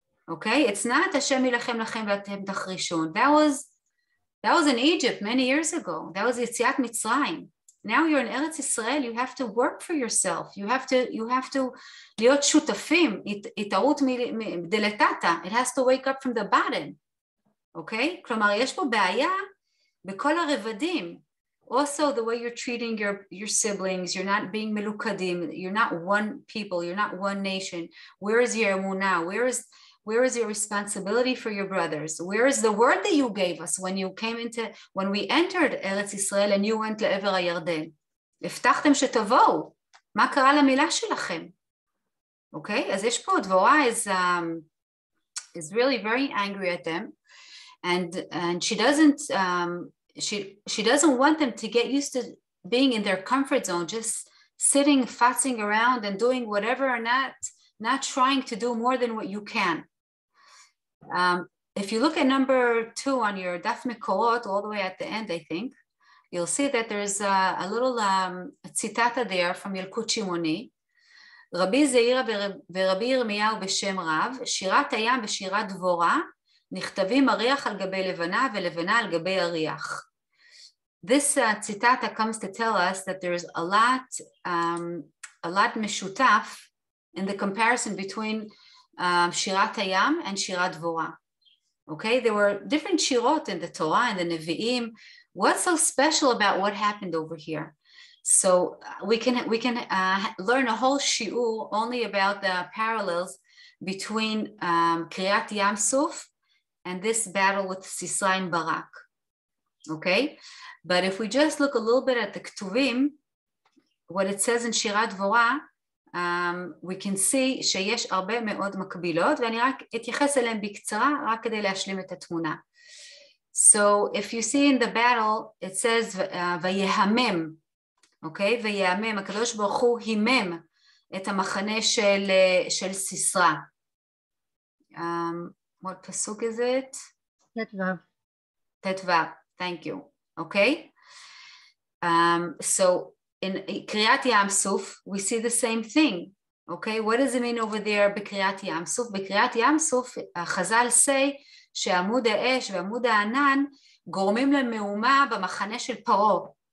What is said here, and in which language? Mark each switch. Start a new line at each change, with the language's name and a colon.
English: Okay, it's not
Hebrew: Hashem yilachem lachem v'atem tachrishun.
English: That was in Egypt many years ago. That was Yetziat Mitzrayim. Now you're in Eretz Israel. You have to work for yourself. You have to
Hebrew: להיות שותפים. התערות דלתתא.
English: It has to wake up from the bottom. Okay?
Hebrew: כלומר, יש פה בעיה בכל הרבדים.
English: Also, the way you're treating your siblings, you're not being melukadим, you're not one people, you're not one nation. Where is your emunah? Where is your responsibility for your brothers? Where is the word that you gave us when we entered Eretz Israel and you went לעבר הירדן?
Hebrew: הבטחתם שתבואו. מה קרה למילה שלכם?
English: Okay,
Hebrew: אז יש פה
English: דבורה is really very angry at them, and she doesn't she doesn't want them to get used to being in their comfort zone, just sitting, fussing around and doing whatever, or not trying to do more than what you can. If you look at number 2 on your Daf Mekorot, all the way at the end, I think, you'll see that there's a little citata there from Yalkut Shimoni.
Hebrew: רבי זעירא ורבי ירמיהו בשם רב, שירת הים ושירת דבורה, נכתבים אריח על גבי לבנה ולבנה על גבי אריח.
English: This citata comes to tell us that there's a lot משותף in the comparison between שירת הים and שירת דבורה. Okay, there were different shirot in the Torah and the Nevi'im. What's so special about what happened over here? So we can learn a whole shiur only about the parallels between Kriyat Yam Suf and this battle with Sisra and Barak. Okay, but if we just look a little bit at the Ketuvim, what it says in Shirat Dvorah, we can see
Hebrew: שיש הרבה מאוד מקבילות, ואני רק אתייחס אליהם בקצרה, רק כדי להשלים את התמונה.
English: So if you see in the battle, it says ויהמם, okay?
Hebrew: ויהמם, הקדוש ברוך הוא הימם את המחנה של סיסרא.
English: What pasuk is it? Tetvav. Tetvav, thank you. Okay? So in Kriyat Yam Suf, we see the same thing. Okay, what does it mean over there בקריאת ים סוף?
Hebrew: בקריאת ים סוף, חז"ל say שעמוד האש ועמוד הענן גורמים למהומה במחנה של פרעה.